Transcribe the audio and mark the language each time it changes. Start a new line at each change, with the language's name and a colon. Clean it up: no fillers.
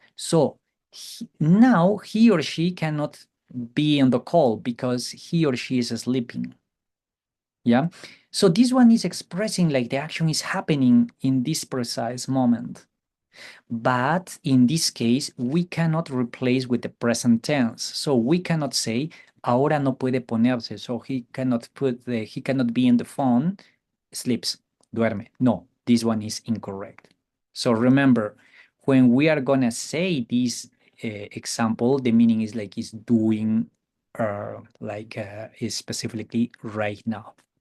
English: So now he or she cannot be on the call because he or she is sleeping. Yeah. So this one is expressing like the action is happening in this precise moment. But in this case, we cannot replace with the present tense. So we cannot say,
Spanish: ahora no puede ponerse.
English: So he cannot he cannot be in the phone, sleeps,
Spanish: duerme.
English: No, this one is incorrect. So remember, when we are gonna say this example, the meaning is like is doing, is specifically right now.